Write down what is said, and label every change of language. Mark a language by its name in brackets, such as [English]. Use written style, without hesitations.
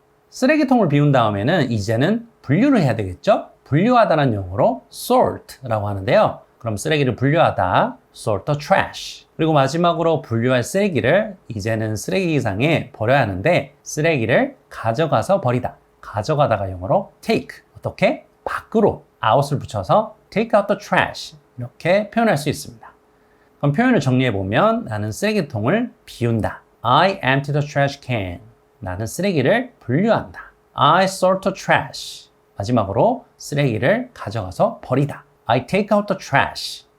[Korean] 쓰레기통을 비운 다음에는 이제는 분류를 해야 되겠죠? 분류하다는 영어로 sort라고 하는데요. 그럼 쓰레기를 분류하다, [English] sort the trash. [Korean] 그리고 마지막으로 분류할 쓰레기를 이제는 쓰레기장에 버려야 하는데 쓰레기를 가져가서 버리다. 가져가다가 영어로 take. 어떻게? 밖으로 out을 붙여서 [English] take out the trash. [Korean] 이렇게 표현할 수 있습니다. 그럼 표현을 정리해보면 나는 쓰레기통을 비운다. [English] I empty the trash can. [Korean] 나는 쓰레기를 분류한다. [English] I sort the trash. [Korean] 마지막으로 쓰레기를 가져가서 버리다. [English] I take out the trash.